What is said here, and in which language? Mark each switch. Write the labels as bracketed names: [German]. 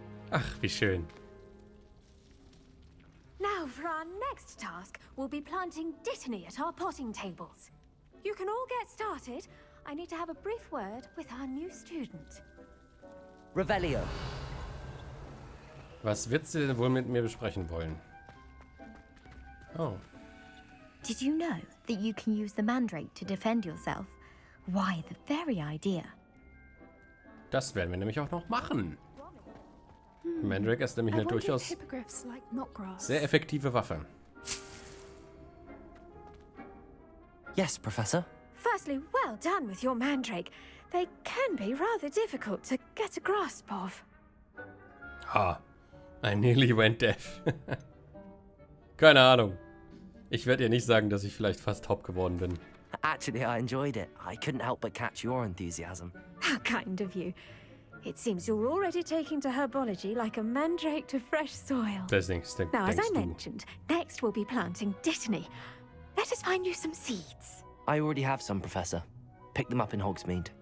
[German] Ach, wie schön. [English] Now, for our next task, we'll be planting Dittany at our potting tables. You can all get started. I need to have a brief word with our new student. Revelio. [German] Was wird sie denn wohl mit mir besprechen wollen? [English] Oh. Did you know that you can use the mandrake to defend yourself? Why, the very idea. [German] Das werden wir nämlich auch noch machen. Mandrake ist nämlich eine durchaus sehr effektive Waffe. [English] Yes, Professor. Firstly, well done with your mandrake. They can be rather difficult to get a grasp of. Ah, I nearly went deaf. [German] Keine Ahnung. Ich werde ihr nicht sagen, dass ich vielleicht fast top geworden bin. [English] Actually, I enjoyed it. I couldn't help but catch your enthusiasm. How kind of you. It seems you're already taking to herbology like a mandrake to fresh soil. Now, as I mentioned, next we'll be planting Dittany. Let us find you some seeds. I already have some, Professor. Picked them up in Hogsmeade.